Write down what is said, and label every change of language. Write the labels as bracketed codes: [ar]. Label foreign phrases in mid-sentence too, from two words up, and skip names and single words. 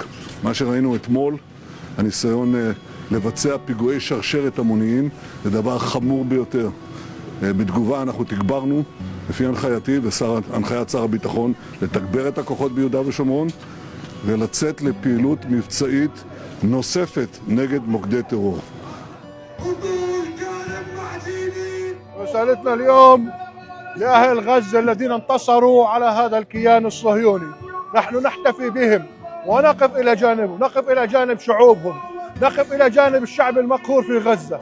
[he] מה שראינו אתמול, הניסיון לבצע פיגועי שרשרת המוניים, זה דבר חמור ביותר. בתגובה אנחנו תגברנו, לפי הנחייתי והנחיית שר הביטחון, לתגבר את הכוחות ביהודה ושומרון ולצאת לפעילות מבצעית נוספת נגד מוקדי טרור. [ar] رسالتنا اليوم لأهل غزة الذين انتصروا على هذا الكيان الصهيوني. نحن نحتفي بهم ونقف إلى جانبهم، نقف إلى جانب شعوبهم، نقف إلى جانب الشعب المقهور في غزة.